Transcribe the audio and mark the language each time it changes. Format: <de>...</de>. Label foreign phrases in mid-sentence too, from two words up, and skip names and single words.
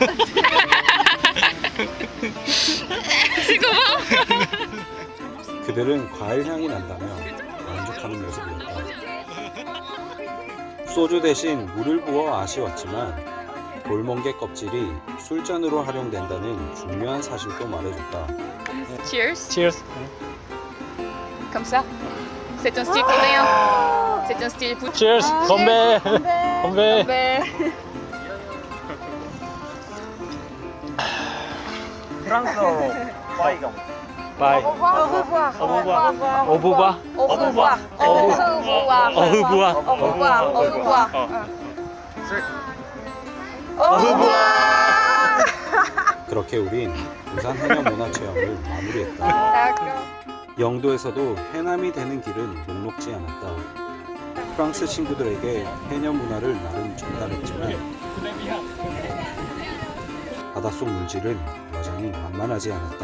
<ko>그들은 과일 향이 난다며 만족하는 모습이었다. 소주 대신 물을 부어 아쉬웠지만 돌멍게 껍질이 술잔으로 활용된다는 중요한 사실도 말해줬다. Cheers. Cheers.</ko> <fr>Comme ça. C'est un style coréen. C'est un style foot.</fr> <ko>Cheers. 건배. 건배. 건배. 프랑스어로 빠이경. 빠이.</ko> <fr>Au revoir. Au revoir. Au revoir. Au revoir. Au revoir. Au revoir. Au revoir. Au revoir. Au revoir.</fr> <ko>그렇게 우린 부산 해녀 문화 체험을 마무리했다. 영도에서도 해남이 되는 길은 녹록지 않았다. 프랑스 친구들에게 해녀 문화를 나름 전달했지만 바닷속 물질은 여전히 만만하지 않았다.</ko>